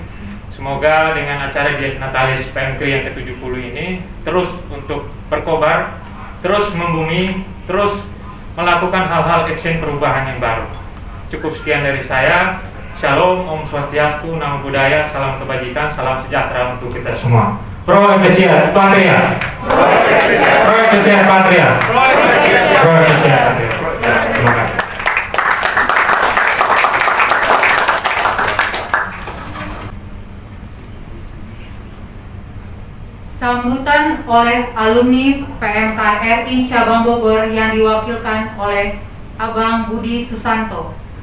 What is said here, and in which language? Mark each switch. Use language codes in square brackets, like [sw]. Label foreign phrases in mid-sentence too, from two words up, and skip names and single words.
[id] Semoga dengan acara [la] Dies Natalis [id] PMKRI yang ke-70 ini terus untuk berkobar, terus membumi, terus melakukan hal-hal action perubahan yang baru. Cukup sekian dari saya. Shalom, [sa] Om Swastiastu, [pi] Namo Buddhaya, [id] salam kebajikan, salam sejahtera untuk kita semua. [la] Pro Ecclesia Patria. Pro Ecclesia Patria. Pro Ecclesia Patria. [id] Terima kasih. Sambutan oleh alumni PMKRI Cabang Bogor yang diwakilkan oleh Abang Budi Susanto.